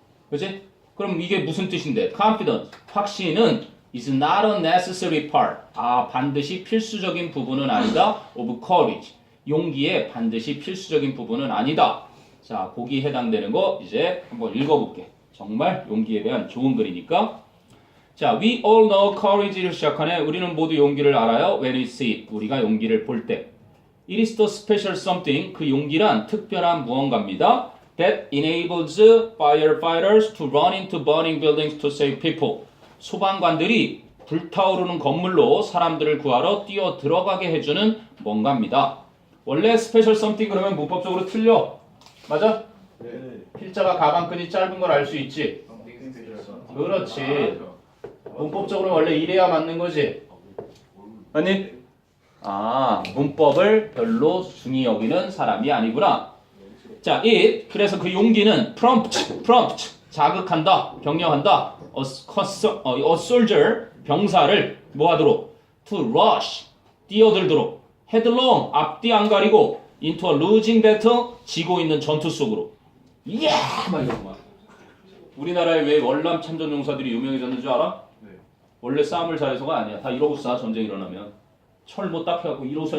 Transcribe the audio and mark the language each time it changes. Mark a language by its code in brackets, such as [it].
[ko] 그치? 그럼 이게 무슨 뜻인데? confidence, 확신은 [en] is not a necessary part. [ko] 반드시 필수적인 부분은 아니다. [en] of courage. [ko] 용기의 반드시 필수적인 부분은 아니다. 자, 거기 해당되는 거 이제 한번 읽어볼게. 정말 용기에 대한 좋은 글이니까. [en] 자, we all know courage를 [ko] 시작하네. 우리는 모두 용기를 알아요. [en] When we see it. [ko] 우리가 용기를 볼 때. [en] It is the special something. [ko] 그 용기란 특별한 무언가입니다. [en] That enables firefighters to run into burning buildings to save people. [ko] 소방관들이 불타오르는 건물로 사람들을 구하러 뛰어 들어가게 해주는 뭔가입니다. 원래 스페셜 썸띵 그러면 문법적으로 틀려. 맞아? 네. 필자가 가방끈이 짧은 걸 알 수 있지. 그렇지. 문법적으로 원래 이래야 맞는 거지. 아니? 아, 문법을 별로 중히 여기는 사람이 아니구나. [en] 자, it. [ko] 그래서 그 용기는 prompt, 자극한다, 격려한다. [en] a soldier, [ko] 병사를 뭐하도록? [en] to rush, [ko] 뛰어들도록. headlong, 앞뒤 안 가리고 [en] into a losing battle, [ko] 지고 있는 전투 속으로. 이야! 막 이러고 막. 우리나라에 왜 월남 참전 용사들이 유명해졌는 줄 알아? 네. 원래 싸움을 잘해서가 아니야. 다 이러고 싸, 전쟁 일어나면. 철 못 딱 해갖고 이러고 싸.